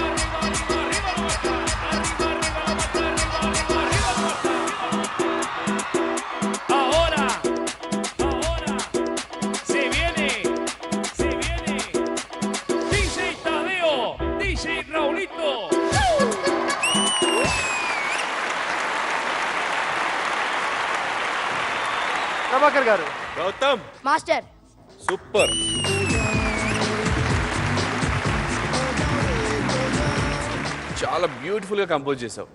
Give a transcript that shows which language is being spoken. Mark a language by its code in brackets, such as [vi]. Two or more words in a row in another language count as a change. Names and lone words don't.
[es] Arriba, arriba, arriba la Marta. Arriba, arriba la Marta. Arriba, arriba, arriba la Marta. Ahora, se viene. DJ Tadeo, DJ Raulito. [te] ప్రభాకర్ గారు. గౌతమ్ మాస్టర్. సూపర్. చాలా [en] beautifulga compose [te] చేసావు.